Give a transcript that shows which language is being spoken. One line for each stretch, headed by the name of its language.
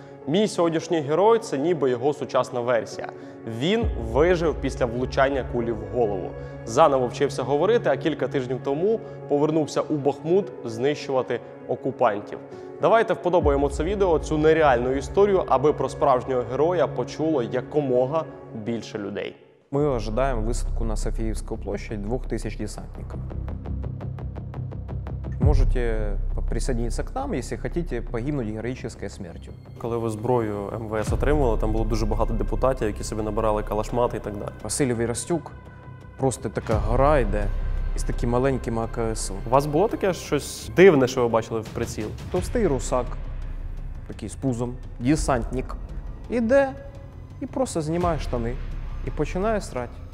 Ukrainian: Мій сьогоднішній герой – це ніби його сучасна версія. Він вижив після влучання кулі в голову. Заново вчився говорити, а кілька тижнів тому повернувся у Бахмут знищувати окупантів. Давайте вподобаємо це відео, цю нереальну історію, аби про справжнього героя почуло якомога більше людей.
Russian: Мы ожидаем высадку на Софиевскую площадь 2000 десантников. Можете присоединиться к нам, если хотите погибнуть героической смертью.
Ukrainian: Коли ви зброю МВС отримували, там було дуже багато депутатів, які собі набирали калашмати і так далі. Василь Вірастюк, просто така гора йде із таким маленьким АКСу. У вас було таке щось дивне, що ви бачили в приціл? Товстий русак, такий з пузом, десантник, іде і просто знімає штани і починає срати.